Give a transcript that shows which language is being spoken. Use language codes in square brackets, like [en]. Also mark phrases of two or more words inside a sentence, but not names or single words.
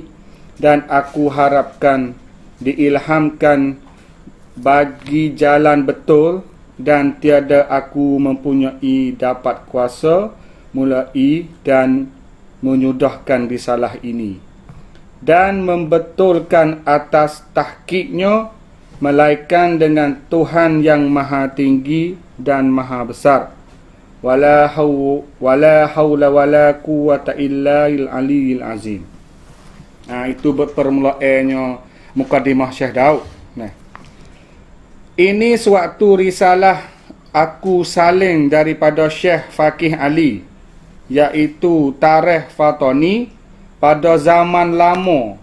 [ms] dan aku harapkan diilhamkan bagi jalan betul, dan tiada aku mempunyai dapat kuasa mulai dan menyudahkan risalah ini dan membetulkan atas tahqiqnya, melainkan dengan Tuhan yang maha tinggi dan maha besar. [ar] ولا حول ولا قوة إلا بالعلي العظيم. [ms] Itu permulaannya mukaddimah Syekh Daud. Ini suatu risalah aku salin daripada Syekh Faqih Ali, iaitu Tarikh Fatani pada zaman lama.